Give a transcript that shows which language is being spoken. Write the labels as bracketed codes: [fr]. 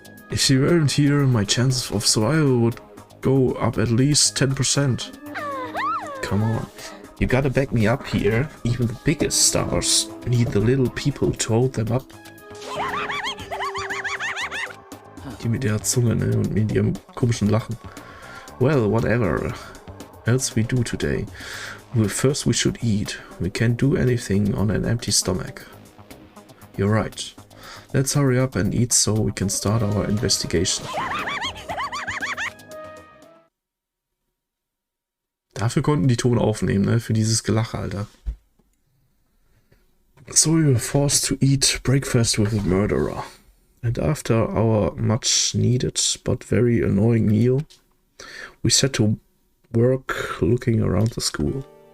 [en] If she weren't here, my chances of survival would go up at least 10%. Come on. You gotta back me up here. Even the biggest stars need the little people to hold them up. [de] Die mit ihrer Zunge, ne? Und mit ihrem komischen Lachen. [en] Well, whatever else we do today. First we should eat. We can't do anything on an empty stomach. You're right. Let's hurry up and eat so we can start our investigation. [de] Dafür konnten die Ton aufnehmen, ne? Für dieses Gelache, Alter. [en] So we were forced to eat breakfast with a murderer. And after our much needed but very annoying meal, we set to work looking around the school.